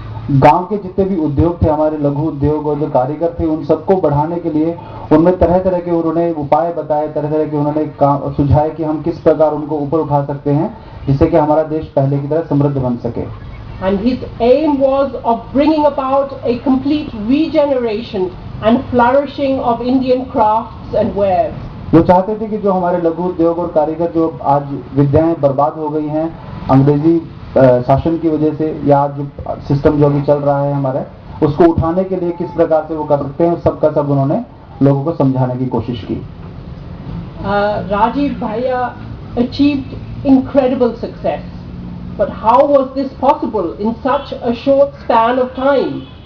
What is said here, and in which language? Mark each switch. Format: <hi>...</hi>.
<hi>गांव के जितने भी उद्योग थे, हमारे लघु उद्योग और जो कारीगर थे, उन सबको बढ़ाने के लिए उनमें तरह तरह के उन्होंने उपाय बताए, तरह तरह के उन्होंने सुझाए कि हम किस प्रकार उनको ऊपर उठा सकते हैं जिससे कि हमारा देश पहले की तरह समृद्ध बन सके।</hi> <en>And his aim was of bringing about a complete regeneration and flourishing of Indian crafts and wares.</en> <hi>वो चाहते थे कि जो हमारे लघु उद्योग और कारीगर जो आज विद्याएं बर्बाद हो गई हैं अंग्रेजी शासन की वजह से, या जो सिस्टम जो अभी चल रहा है हमारे, उसको उठाने के लिए किस प्रकार से वो कर सकते हैं, सबका सब उन्होंने लोगों को समझाने की कोशिश की।</hi> <en>Rajiv Bhaiya achieved incredible success, but how was this possible in such a short span of time?</en>